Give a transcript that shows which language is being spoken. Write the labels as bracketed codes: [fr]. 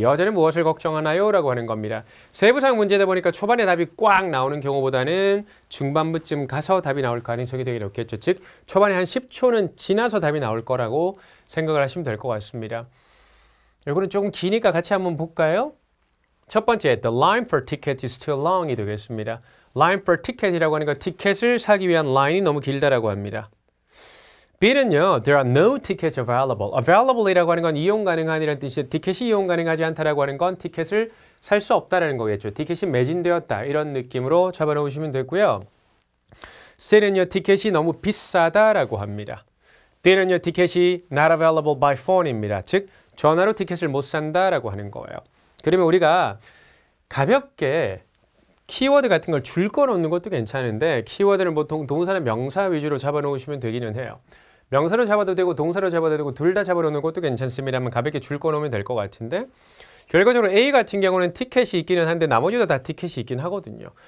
[ko] 여자는 무엇을 걱정하나요? 라고 하는 겁니다. 세부사항 문제다 보니까 초반에 답이 꽉 나오는 경우보다는 중반부쯤 가서 답이 나올 가능성이 되게 높겠죠. 즉 초반에 한 10초는 지나서 답이 나올 거라고 생각을 하시면 될 것 같습니다. 이거는 조금 기니까 같이 한번 볼까요? 첫 번째, [en] The line for tickets is too long이 되겠습니다. Line for ticket [ko] 이라고 하는 건 티켓을 사기 위한 라인이 너무 길다라고 합니다. [en] B는요, there are no tickets available. [ko] Available이라고 하는 건 이용 가능한이라는 뜻인데 티켓이 이용 가능하지 않다라고 하는 건 티켓을 살 수 없다라는 거겠죠. 티켓이 매진되었다 이런 느낌으로 잡아놓으시면 되고요. C는요, 티켓이 너무 비싸다라고 합니다. [en] D는요, 티켓이 not available by phone입니다. [ko] 즉, 전화로 티켓을 못 산다라고 하는 거예요. 그러면 우리가 가볍게 키워드 같은 걸 줄 거 놓는 것도 괜찮은데 키워드는 보통 동사나 명사 위주로 잡아놓으시면 되기는 해요. 명사로 잡아도 되고 동사로 잡아도 되고 둘 다 잡아놓는 것도 괜찮습니다만 가볍게 줄 거 놓으면 될 것 같은데 결과적으로 A 같은 경우는 티켓이 있기는 한데 나머지도 다 티켓이 있긴 하거든요.